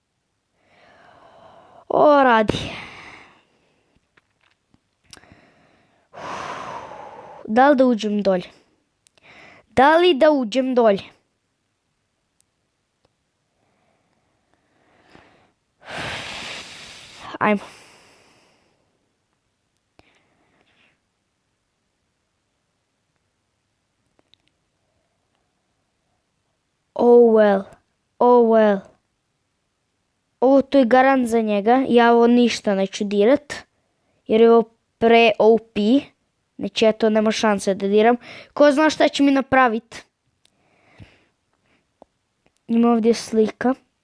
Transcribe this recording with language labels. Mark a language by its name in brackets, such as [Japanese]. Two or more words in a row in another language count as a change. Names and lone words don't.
[Bosnian] O, radi. Da li da uđem dolje? Da li da uđem dolje? Ajmo. [English] Oh well. Oh well. [Bosnian] Ovo to je garant za njega. Ja ovo ništa neću dirat. Jer je ovo pre-OP. Znači ja to nema šanse da diram. Ko zna šta će mi napraviti? Ima ovdje slika.